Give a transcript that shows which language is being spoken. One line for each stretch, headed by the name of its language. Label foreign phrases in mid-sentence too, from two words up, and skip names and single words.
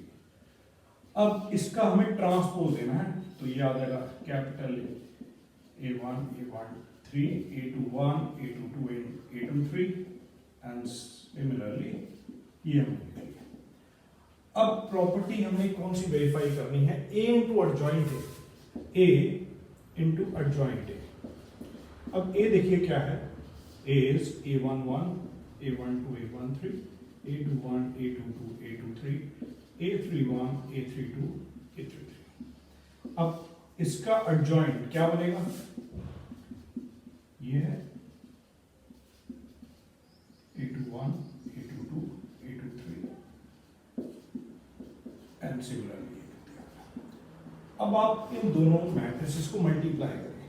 Hindi: अब इसका हमें ट्रांसपोज देना है तो ये आ जाएगा कैपिटल A1, A13, A21, A22, A23
English: and similarly
Hindi: ये हम लिख लिया. अब प्रॉपर्टी हमने कौन सी वेरीफाई करनी है? A इंटू एडजॉइंट A, A इंटू एडजॉइंट A. अब A देखिए क्या है?
English: A is A11, A12, A13, A21, A22, A23, A31, A32, A33.
Hindi: अब इसका एडजॉइंट क्या बनेगा? ये है A21, A22, A23
English: and similarly.
Hindi: अब आप इन दोनों मैट्रिसेस को मल्टीप्लाई करें.